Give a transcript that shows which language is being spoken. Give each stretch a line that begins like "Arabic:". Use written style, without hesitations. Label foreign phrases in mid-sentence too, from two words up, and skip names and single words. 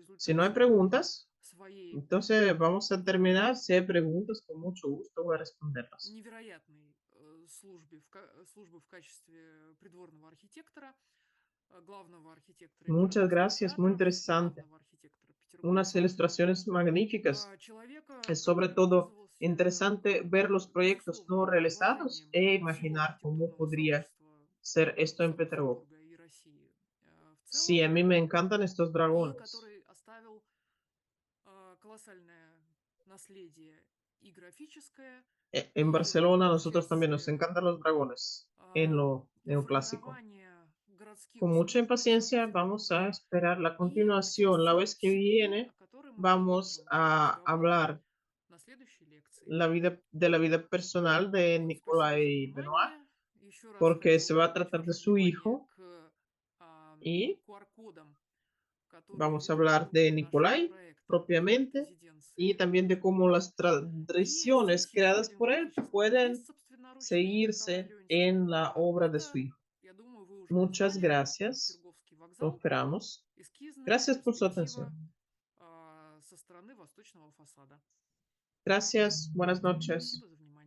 Spanish: Si no hay
Russian: результате
Spanish: preguntas,
Russian: своей
Spanish: entonces vamos a terminar. Si hay preguntas, con mucho gusto voy a responderlas.
Russian: невероятной службы в качестве придворного архитектора, главного архитектора
Spanish: Muchas
Russian: императорского
Spanish: gracias, muy
Russian: театра,
Spanish: interesante.
Russian: главного архитектора
Spanish: Unas
Russian: петербургского,
Spanish: ilustraciones magníficas.
Russian: человека,
Spanish: Es sobre
Russian: который
Spanish: todo
Russian: пользовался
Spanish: interesante ver los proyectos no
Russian: безусловным
Spanish: realizados
Russian: уважением
Spanish: e
Russian: всего
Spanish: imaginar cómo
Russian: архитектурного
Spanish: podría
Russian: сообщества
Spanish: ser esto en Petersburgo.
Russian: Санкт-Петербурга и России в
Spanish: Sí,
Russian: целом,
Spanish: a mí me encantan estos
Russian: и
Spanish: dragones.
Russian: который оставил колоссальное наследие и графическое,
Spanish: En
Russian: и
Spanish: Barcelona a
Russian: в
Spanish: nosotros también nos
Russian: части
Spanish: encantan los dragones en lo neoclásico.
Russian: формирования городских
Spanish: Con mucha
Russian: структур в
Spanish: impaciencia vamos a
Russian: Санкт-Петербурге
Spanish: esperar la
Russian: и в
Spanish: continuación. La
Russian: части
Spanish: vez que
Russian: психологии,
Spanish: viene
Russian: о которой мы
Spanish: vamos
Russian: продолжим
Spanish: a
Russian: разговор
Spanish: hablar
Russian: на следующей лекции.
Spanish: de la vida personal de
Russian: Вот, спасибо за
Spanish: Nicolai Benoit,
Russian: внимание. Еще раз
Spanish: porque
Russian: хочу
Spanish: se va a
Russian: привлечь
Spanish: tratar de
Russian: ваше
Spanish: su
Russian: внимание
Spanish: hijo
Russian: к
Spanish: y
Russian: QR-кодам, которые
Spanish: vamos a
Russian: ведут
Spanish: hablar de
Russian: к нашему
Spanish: Nicolai
Russian: проекту
Spanish: propiamente y
Russian: резиденции
Spanish: también de cómo las
Russian: И
Spanish: tradiciones
Russian: здесь еще
Spanish: creadas
Russian: один
Spanish: por él
Russian: графический
Spanish: pueden
Russian: лист собственноручный Николая
Spanish: seguirse
Russian: Леонидовича
Spanish: en la
Russian: Бенуа.
Spanish: obra de su
Russian: Это,
Spanish: hijo.
Russian: я думаю, вы уже
Spanish: Muchas
Russian: узнали,
Spanish: gracias.
Russian: Петерговский
Spanish: Lo
Russian: вокзал,
Spanish: esperamos.
Russian: эскизная
Spanish: Gracias por su
Russian: перспектива
Spanish: atención.
Russian: со стороны восточного фасада.
Spanish: Gracias. Buenas
Russian: Спасибо
Spanish: noches.
Russian: за внимание.